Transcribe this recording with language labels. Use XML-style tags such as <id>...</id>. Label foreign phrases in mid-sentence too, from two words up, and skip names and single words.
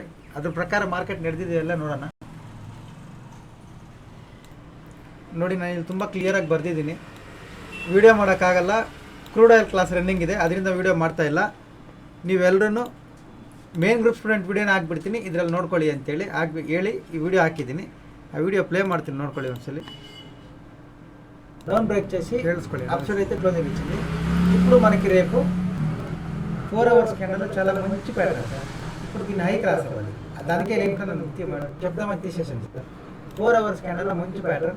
<kn>ಅದ್ರ ಪ್ರಕಾರ ಮಾರ್ಕೆಟ್ ನಡೆದಿದೆಯಲ್ಲ ನೋಡೋಣ. ನೋಡಿ, ನಾನು ಇಲ್ಲಿ ತುಂಬ ಕ್ಲಿಯರಾಗಿ ಬರೆದಿದ್ದೀನಿ. ವೀಡಿಯೋ ಮಾಡೋಕ್ಕಾಗಲ್ಲ,</kn> <en>crude oil class running</en> <kn>ಇದೆ, ಅದರಿಂದ ವೀಡಿಯೋ ಮಾಡ್ತಾಯಿಲ್ಲ. ನೀವೆಲ್ಲರೂ</kn> <en>main group student</en> <kn>ವೀಡಿಯೋನ ಹಾಕ್ಬಿಡ್ತೀನಿ, ಇದರಲ್ಲಿ ನೋಡ್ಕೊಳ್ಳಿ ಅಂತೇಳಿ ಹೇಳಿ ಈ ವಿಡಿಯೋ ಹಾಕಿದ್ದೀನಿ. ಆ ವಿಡಿಯೋ ಪ್ಲೇ ಮಾಡ್ತೀನಿ, ನೋಡ್ಕೊಳ್ಳಿ ಒಂದ್ಸಲಿ.</kn> <en>down break</en> <te>చేసి అప్సైడ్ అయితే క్లోజింగ్ ఇచ్చింది. ఇప్పుడు మనకి రేపు 4</te> <en>hours candle</en> <te>చాలా మంచి ప్యాటర్న్ సార్. ఇప్పుడు దీన్ని</te> <en>high cross</en> <te>అవ్వాలి, దానికే ఏంటన్నా చెప్దామని తీసేసాను సార్. 4</te> <en>hours candle</en> <te>మంచి ప్యాటర్న్.</te>